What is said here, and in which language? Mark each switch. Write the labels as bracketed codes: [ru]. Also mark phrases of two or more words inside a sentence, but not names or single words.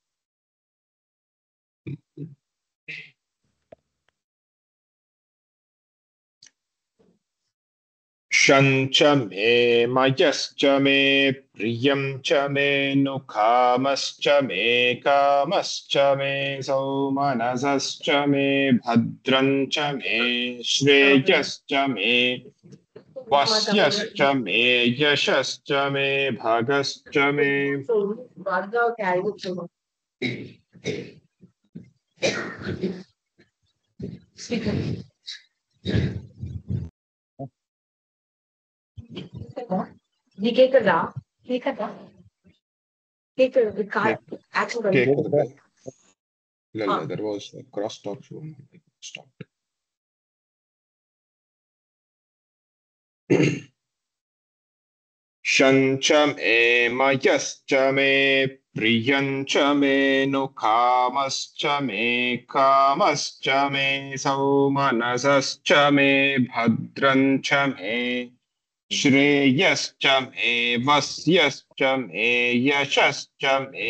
[sa] शंच मे मयश्च मे प्रियं च मे नुकामश्च मे कामश्च मे सौमनसश्च मे भद्रं च मे श्रेयश्च मे वस्यश्च मे यशश्च मे भगश्च मे [ta] கேக்குதா கேக்குது கேக்குது. இல்ல [en] there was a crosstalk show. Stopped. [sa] शंच मे मयश्च मे प्रियं च मे नुकामश्च मे कामश्च मे सौमनसश्च मे भद्रं च मे श्रेयश्च मे वस्यश्च मे यशश्च मे